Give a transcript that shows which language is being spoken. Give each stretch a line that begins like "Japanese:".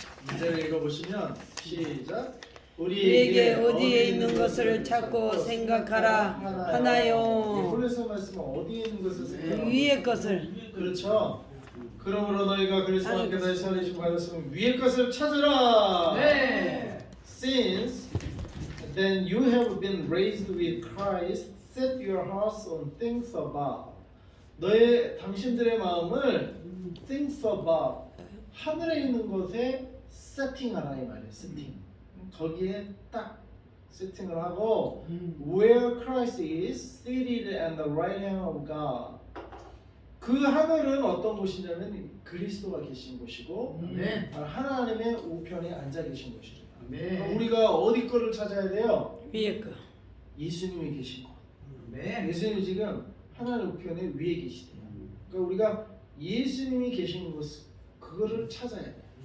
Korean: 문제를 읽어보시면 시작. 우리에게 어디에 있는 것을 찾고 생각하라 하나요. 골로새 말씀은 어디에 있는 것을 생각하라. 위의 것을. 그렇죠. 그러므로 너희가 그리스도와 함께 다시 살리심 받았으면 위의 것을 찾으라. 네.
English: Since then you have been raised with Christ, set your hearts on things above.
Korean: 당신들의 마음을
English: things above,
Korean: 하늘에 있는 곳에 세팅하라 이 말이에요. 세팅. 거기에 딱 세팅을 하고
English: where Christ is seated at the right hand of God.
Korean: 그 하늘은 어떤 곳이냐면 그리스도가 계신 곳이고 아멘. 하나님의 우편에 앉아 계신 곳이죠. 아멘. 우리가 어디 거를 찾아야 돼요? 위의 거. 예수님이 계신 곳. 아멘. 예수님이 지금 하나님 우편에 위에 계시대요. 그러니까 우리가 예수님이 계신 곳 그거를 찾아야 돼요.